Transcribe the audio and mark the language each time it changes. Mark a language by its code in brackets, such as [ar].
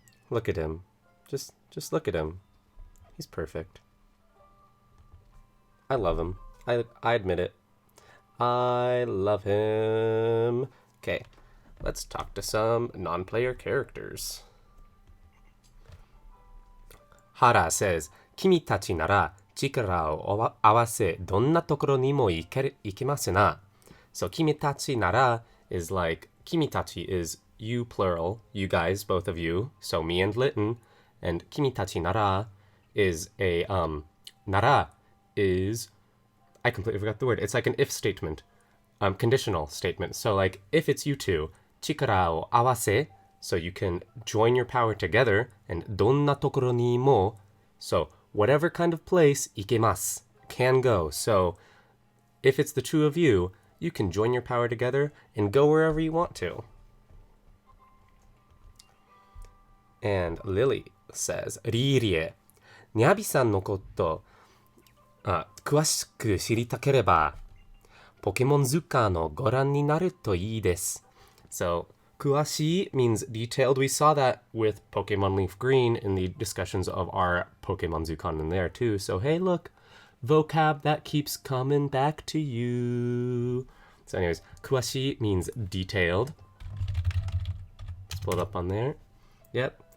[en] Look at him. Just look at him. He's perfect. I love him. I admit it. I love him. Okay, let's talk to some non-player characters. Hara says, [ja] 君たちなら力を合わせどんなところにも行けますな. [en] So [ja] 君たちなら [en] is like [ja] 君たち [en] is you plural, you guys, both of you, so me and Litten, and 君たちなら is a nara is I completely forgot the word. It's like an if statement, conditional statement. So like if it's you two, [ja] 力を合わせ, [en] so you can join your power together, and [ja] どんなところにも, [en] so whatever kind of place [ja] 行けます [en] can go. So if it's the two of you, you can join your power together and go wherever you want to. And Lily says, [ja] リーリエ、ニャビさんのこと詳しく知りたければポケモン図鑑のご覧になるといいです。 [en] So [ja] 詳しい [en] means detailed. We saw that with Pokemon Leaf Green in the discussions of our Pokemon Zukan in there too. So hey, look, vocab that keeps coming back to you. So anyways, [ja] 詳しい [en] means detailed. Just pull it up on there. Yep.